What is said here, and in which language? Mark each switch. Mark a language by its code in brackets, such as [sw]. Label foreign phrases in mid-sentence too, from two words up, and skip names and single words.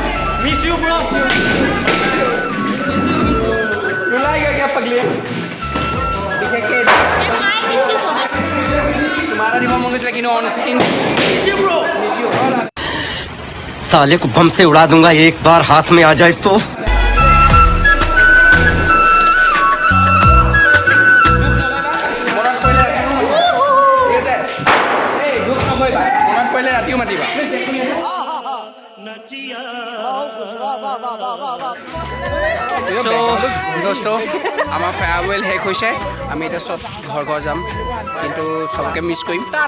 [hi] रुलाएगा क्या पगली तुम्हारा रिमोट मंगेश लेकिन [en] on screen miss you [hi] साले को बम से उड़ा दूंगा एक बार हाथ में आ जाए तो। [as] ৰাতিও মাতিবা দোস্ত আমাৰ ফেয়াৰৱেল শেষ হৈছে আমি এতিয়া চব ঘৰ ঘৰ যাম কিন্তু চবকে মিছ কৰিম